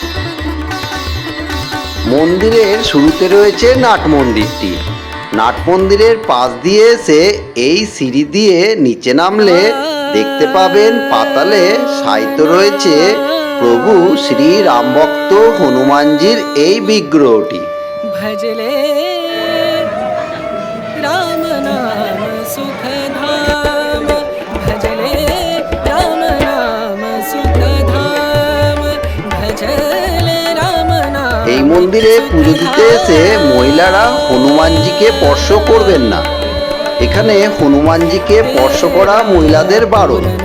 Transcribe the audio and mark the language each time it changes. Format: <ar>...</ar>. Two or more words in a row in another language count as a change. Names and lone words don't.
<bn>মন্দিরের শুরুতে রয়েছে নাট মন্দিরটি। নাট মন্দিরের পাশ দিয়ে এসে এই সিঁড়ি দিয়ে নিচে নামলে দেখতে পাবেন পাতালে শায়িত রয়েছে প্রভু শ্রী রামভক্ত হনুমানজির এই বিগ্রহটি।</bn> <hi>भजले राम नाम सुख धाम, भजले राम नाम सुख धाम, भजले राम नाम।</hi> <bn>এই মন্দিরে পুজো দিতে এসে মহিলারা হনুমানজিকে স্পর্শ করবেন না। এখানে হনুমানজিকে স্পর্শ করা মহিলাদের বারণ।</bn>